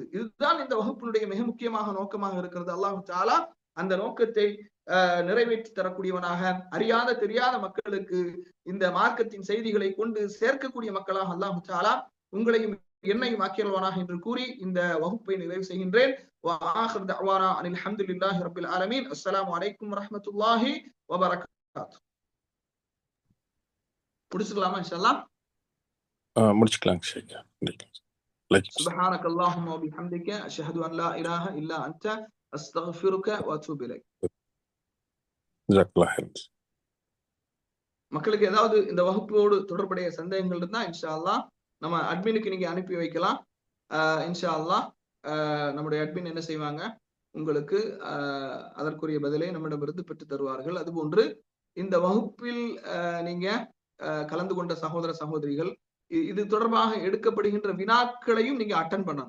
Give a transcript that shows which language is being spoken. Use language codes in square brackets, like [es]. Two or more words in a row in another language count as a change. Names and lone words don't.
[ta] இதுதான் இந்த வகுப்பினுடைய மிக முக்கியமாக நோக்கமாக இருக்கிறது. [ar] الله تعالى [ta] அந்த நோக்கத்தை நிறைவேற்றி தரக்கூடியவனாக, அறியாத தெரியாத மக்களுக்கு இந்த மார்க்கத்தின் செய்திகளை கொண்டு சேர்க்கக்கூடிய மக்களாக [ar] الله تعالى [ta] உங்களையும் என்னையும் ஆக்கியல்வானாக என்று கூறி இந்த வகுப்பை நிறைவு செய்கின்றேன். [ar] وآخر دعوانا أن الحمد لله رب العالمين. السلام عليكم ورحمة الله وبركاته. [ta] முடிச்சுக்கலாமா [ar] إن شاء الله? [ta] முடிச்சுக்கலாம். [ar] سبحانك اللهم وبحمدك أشهد أن لا إله إلا أنت أستغفرك وأتوب إليك. جزاك الله خير. [ta] மக்களுக்கு ஏதாவது இந்த வகுப்போடு தொடர்புடைய சந்தேகங்கள் இருந்தா [ar] إن شاء الله [ta] நம்ம அட்மினுக்கு நீங்க அனுப்பி வைக்கலாம். [ar] إن شاء الله [ta] நம்முடைய அட்மின் என்ன செய்வாங்க, உங்களுக்கு அதற்குரிய பதிலை நம்மிடமிருந்து பெற்று தருவார்கள். அதுபோன்று இந்த வகுப்பில் நீங்க கலந்து கொண்ட சகோதர சகோதரிகள் இது தொடர்பாக எடுக்கப்படுகின்ற வினாக்களையும் நீங்க அட்டன் பண்ணணும்.